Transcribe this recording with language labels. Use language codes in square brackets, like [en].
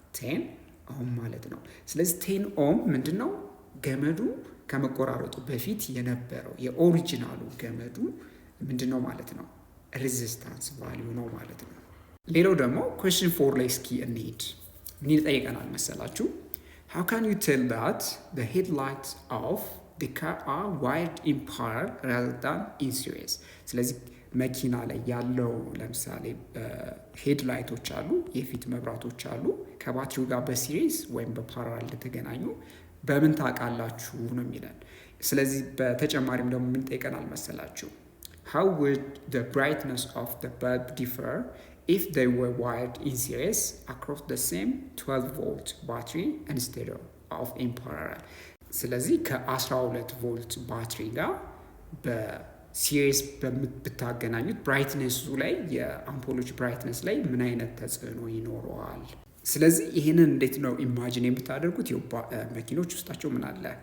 [am] 10 ኦም ማለት ነው። ስለዚህ 10 ኦም ምንድነው? ገመዱ ከመቆራረጡ በፊት የነበረው የኦሪጂናሉ ገመዱ ምንድነው ማለት ነው? ሬዚስታንስ ቫልዩ ነው ማለት ነው። ሌላው ደግሞ question 4 ላይ እስኪ እንሂድ። ምን ይጠይቀናል መሰላችሁ? [en] How can you tell that the headlights of the car are wired in parallel rather than in series? [am] ስለዚህ መኪና ላይ ያለው ለምሳሌ ሄድላይቶች አሉ፣ የፊት መብራቶች አሉ። ከባትሪው ጋር በሲሪስ ወይም በፓራላል እንደተገናኙ በምን ታውቃላችሁ ነው የሚለን። ስለዚህ በተጨማሪም ደግሞ ምን ይጠይቀናል መሰላችሁ? [en] How would the brightness of the bulb differ if they were wired in series across the same 12 volt battery instead of in parallel? [am] ስለዚህ ከ12 ቮልት ባትሪ ጋር በሲሪስ ብታገናኙት ብራይትነሱ ላይ የአምፖሎች ብራይትነስ ላይ ምን አይነት ተጽዕኖ ይኖረዋል? ስለዚህ ይህንን እንዴት ነው ኢማጂን የምታደርጉት? መኪኖች ውስጣቸው ምን አለ?